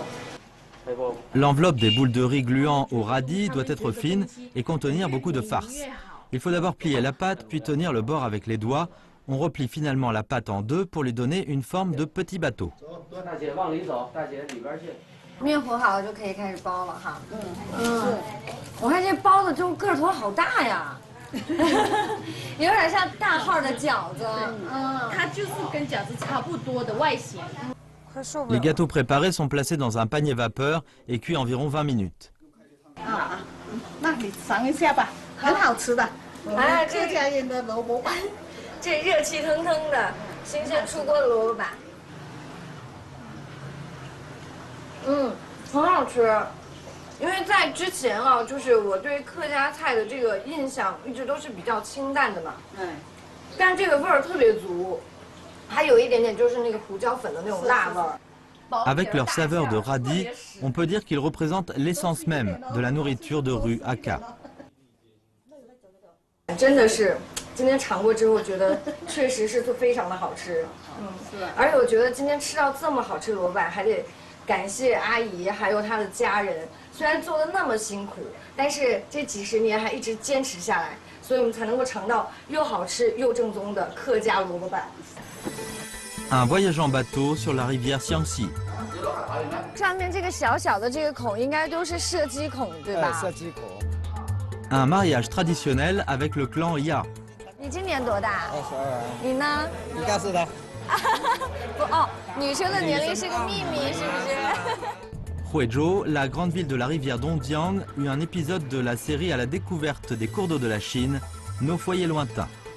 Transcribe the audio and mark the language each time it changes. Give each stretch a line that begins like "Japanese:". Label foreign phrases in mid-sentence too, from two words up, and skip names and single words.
French: L'enveloppe des boules de riz gluant au radis doit être fine et contenir beaucoup de farce. Il faut d'abord plier la pâte, puis tenir le bord avec les doigts. On replie finalement la pâte en 2 pour lui donner une forme de petit bateau.
Chinese: 面和好了就可以开始包了哈。我看这包的这个头好大呀，有点像大号的饺子。它就是跟饺子差不多的外形。
French: Les gâteaux préparés sont placés dans un panier vapeur et cuits environ 20 minutes.
Chinese: 那你尝一下吧，很好吃的。客家人的萝卜板，这热气腾腾的新鲜出锅的萝卜板，很好吃。因为在之前啊，就是我对客家菜的这个印象一直都是比较清淡的嘛，但是这个味儿特别足，还有一点点就是那个胡椒粉的那种辣味儿。
French: Avec leur saveur de radis, on peut dire qu'ils représentent l'essence même de la nourriture de rue Aka.
Chinese: 真的是，今天尝过之后觉得确实是非常的好吃。而且我觉得今天吃到这么好吃的萝卜板，还得感谢阿姨还有她的家人。虽然做的那么辛苦，但是这几10年还一直坚持下来，所以我们才能够尝到又好吃又正宗的客家萝卜板。
French: Un voyage en bateau sur la rivière Xiangxi.
Chinese: 上面这个小小的这个孔应该都是射击孔，对吧？射击孔。
French: Un mariage traditionnel avec le clan Ya.
Chinese: 你今年多大 22。你呢？你告诉他。不哦，女生的年龄是个秘密，是不是
French: Huizhou, la grande ville de la rivière Dongjiang, eut un épisode de la série à la découverte des cours d'eau de la Chine, Nos foyers lointains.